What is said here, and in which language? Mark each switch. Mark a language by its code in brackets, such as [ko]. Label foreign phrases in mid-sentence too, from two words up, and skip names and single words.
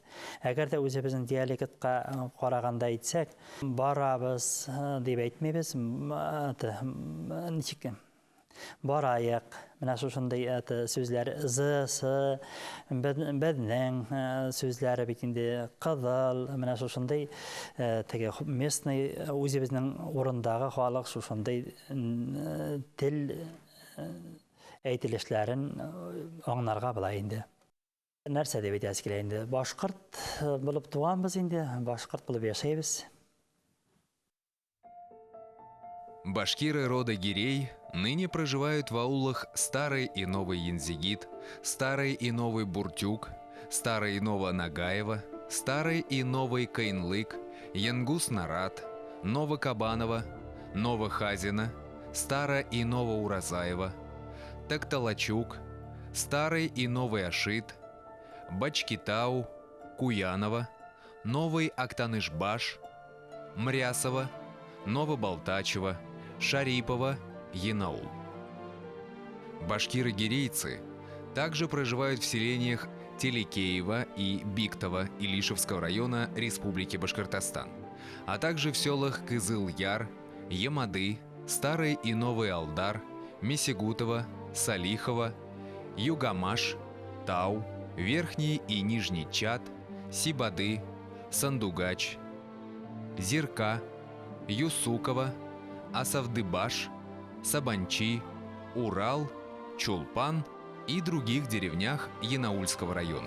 [tt] Әгәр дә үзебезнең диалектка караганда әйтсәк, барабыз дип әйтмәйбез, ничек барайык, менә шушындай сүзләр зы, безнең сүзләре бит инде кызыл, менә шушындай теге местный үзебезнең урындагы халык шушындай тел әйтелешләрен аңларга була инде. Нәрсә дип әйтәсе килә инде? Башкорт булып туганбыз инде, башкорт булып яшәйбез. [ru] Башкиры рода Гирей ныне проживают в аулах Старый и Новый Янзигит, Старый и Новый Буртюк, Старый и Ново-Нагаево, Старый и Новый Кайнлык, Янгус-Нарат, Новокабаново, Новохазино, Старо и Новоуразаево, Такталачук, Старый и Новый Ашит, Бачкитау, Куяново, Новый Актанышбаш, Мрясово, Новобалтачево, Шарипово, Янаул. Башкиры-гирейцы также проживают в селениях Телекеево и Биктово Илишевского района Республики Башкортостан, а также в селах Кызыл-Яр, Ямады, Старый и Новый Алдар, Месегутово, Салихово, Югамаш, Тау, Верхний и Нижний Чад, Сибады, Сандугач, Зирка, Юсуково, Асавдыбаш, Сабанчи, Урал, Чулпан и других деревнях Янаульского района.